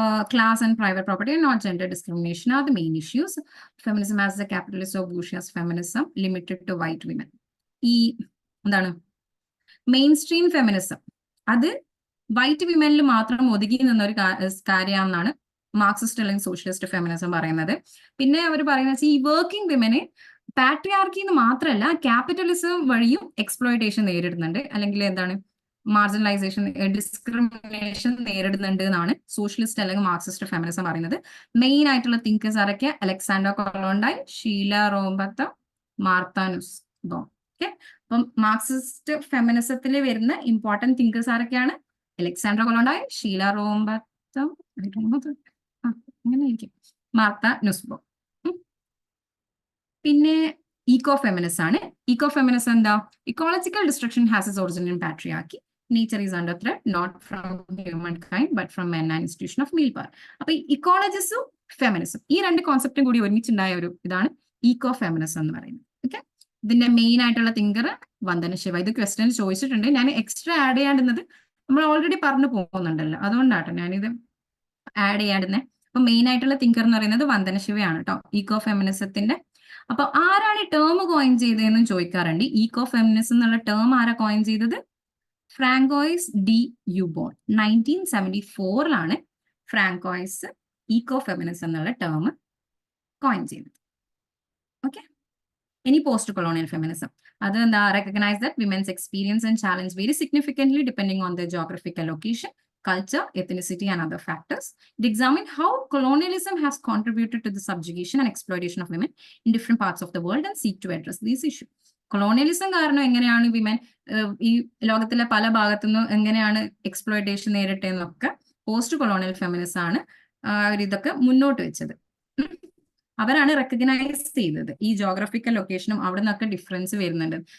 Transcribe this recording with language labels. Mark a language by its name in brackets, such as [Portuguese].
[English] Class and private property and not gender discrimination are the main issues. Feminism as the capitalist or bourgeois feminism limited to white women. [Malayalam] ഈ എന്താണ് main stream feminism, അത് white വിമനിൽ മാത്രം ഒതുങ്ങി നിന്ന ഒരു കാര്യമാണെന്നാണ് Marxist അല്ലെങ്കിൽ socialist feminism പറയുന്നത്. പിന്നെ അവർ പറയുന്നത് ഈ വർക്കിംഗ് വിമന് പാട്രിയാർക്കിന്ന് മാത്രമല്ല ക്യാപിറ്റലിസം വഴിയും എക്സ്പ്ലോയിറ്റേഷൻ നേരിടുന്നുണ്ട്, അല്ലെങ്കിൽ എന്താണ് മാർജിനലൈസേഷൻ, ഡിസ്ക്രിമിനേഷൻ നേരിടുന്നുണ്ട് എന്നാണ് സോഷ്യലിസ്റ്റ് അല്ലെങ്കിൽ മാർക്സിസ്റ്റ് ഫെമിനിസം പറയുന്നത്. മെയിൻ ആയിട്ടുള്ള തിങ്കേഴ്സ് ആരൊക്കെ? Alexander കൊളോണ്ടായി, Sheela റോംബത്ത, Martha നുസ്ബോം. ഓക്കെ, അപ്പം മാർക്സിസ്റ്റ് ഫെമിനിസത്തിൽ വരുന്ന ഇമ്പോർട്ടന്റ് തിങ്കേഴ്സ് ആരൊക്കെയാണ്? അലക്സാണ്ടർ കൊളോണ്ടായി, ഷീല റോംബത്ത, അങ്ങനെയായിരിക്കും, മാർത്ത നുസ്ബോം. പിന്നെ ഈക്കോ ഫെമിനിസം ആണ്. ഈക്കോ ഫെമിനിസം എന്താ? [English] Ecological destruction has its origin in patriarchy. Nature is under threat, not from humankind, but from man and institution of male power. [Malayalam] അപ്പൊ ഇക്കോളജിസും feminism ഈ 2 കോൺസെപ്റ്റും കൂടി ഒരുമിച്ചുണ്ടായ ഒരു ഇതാണ് ഈക്കോ ഫെമിനിസം എന്ന് പറയുന്നത്. ഓക്കെ, ഇതിന്റെ മെയിൻ ആയിട്ടുള്ള തിങ്കർ വന്ദന ശിവ. ഇത് ക്വസ്റ്റ്യൻ ചോദിച്ചിട്ടുണ്ട്, ഞാൻ എക്സ്ട്രാ ആഡ് ചെയ്യാണ്ടുന്നത് നമ്മൾ ഓൾറെഡി പറഞ്ഞു പോകുന്നുണ്ടല്ലോ, അതുകൊണ്ടാട്ടോ ഞാനിത് ആഡ് ചെയ്യാണ്ടുന്നത്. അപ്പൊ മെയിൻ ആയിട്ടുള്ള തിങ്കർ എന്ന് പറയുന്നത് വന്ദന ശിവയാണ് കേട്ടോ, ഈക്കോ ഫെമിനിസത്തിന്റെ. അപ്പൊ ആരാണ് ഈ ടേം കോയിൻ ചെയ്തതെന്നും ചോദിക്കാറുണ്ട്. ഈക്കോ ഫെമിനിസം എന്നുള്ള ടേം ആരാ കോയിൻ ചെയ്തത്? Francois D യുബോൺ 1974 Francois Eeco feminism എന്നുള്ള ടേം കോയിൻ ചെയ്തത്. ഓക്കെ, ഇനി പോസ്റ്റ് കൊളോണിയൽ ഫെമിനിസം. അത് എന്താ? [English] Recognise that women's experience and challenge very significantly depending on the geographical location, culture, ethnicity, and other factors. It examined how colonialism has contributed to the subjugation and exploitation of women in different parts of the world and seek to address these issues. [Malayalam] Colonialism കാരണം എങ്ങനെയാണ് women ഈ ലോകത്തിലെ പല ഭാഗത്തുനിന്നും എങ്ങനെയാണ് exploitation നേരിട്ടതെന്നൊക്കെ post colonial feminism ആണ് അവരിതൊക്കെ മുന്നോട്ട് വെച്ചത്. അവരാണ് റെക്കഗ്നൈസ് ചെയ്തത് ഈ ജോഗ്രഫിക്കൽ ലൊക്കേഷനും അവിടെ നിന്നൊക്കെ ഡിഫറൻസ് വരുന്നുണ്ട്.